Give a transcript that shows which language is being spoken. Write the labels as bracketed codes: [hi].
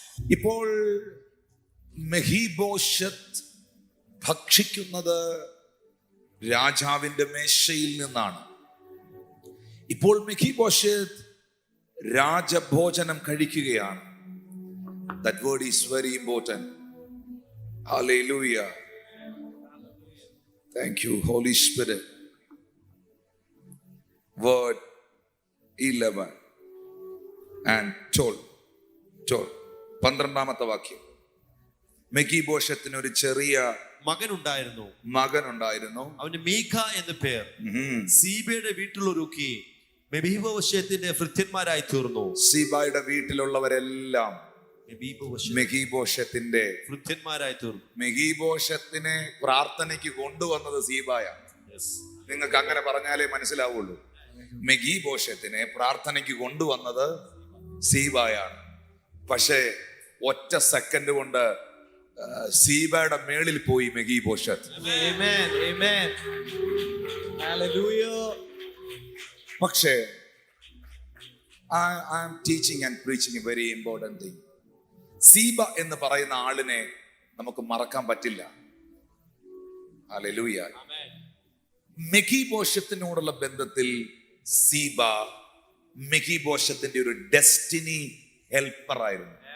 [ml] ഇപ്പോൾ മെഹീബോശത്ത് ഭക്ഷിക്കുന്നത് രാജാവിന്റെ മേശയിൽ നിന്നാണ്. ഇപ്പോൾ മെഹീബോശത്ത് രാജഭോജനം കഴിക്കുകയാണ്. [en] That word is very important. Hallelujah. Thank you, Holy Spirit. Word 11 and 12. [ml] 12ാമത്തെ വാക്യം. മെഗീബോശത്തിന് ഒരു ചെറിയ മകനുണ്ടായിരുന്നു. അവന് മീഖ എന്ന് പേർ. സീബയുടെ വീട്ടിലൊരുക്കി മെഹീബോശത്തിന്റെ ഭൃത്യന്മാരായി തീർന്നു. സീബായുടെ വീട്ടിലുള്ളവരെല്ലാം മെഹീബോശത്തിന്റെ ഭൃത്യന്മാരായി തീർന്നു. മെഹീബോശത്തിനെ പ്രാർത്ഥനയ്ക്ക് കൊണ്ടുവന്നത് സീബായ. നിങ്ങൾക്ക് അങ്ങനെ പറഞ്ഞാലേ മനസ്സിലാവുള്ളൂ. മെഗീബോശത്തിനെ പ്രാർത്ഥനയ്ക്ക് കൊണ്ടുവന്നത് സീബായാണ്. പക്ഷേ ഒറ്റ സെക്കൻഡ് കൊണ്ട് സീബയുടെ മേളിൽ പോയി മെഗീബോശത്ത്. [en] Amen. Amen. Hallelujah. [ml] പക്ഷേ [en] I am teaching and preaching a very important thing. [ml] Seeba എന്ന് പറയുന്ന ആളിനെ നമുക്ക് മറക്കാൻ പറ്റില്ല. ഹല്ലേലൂയ. മെഗീബോശത്തിനോടുള്ള ബന്ധത്തിൽ സീബ മെഗീബോശത്തിന്റെ ഒരു ഡെസ്റ്റിനി ഹെൽപ്പർ ആയിരുന്നു.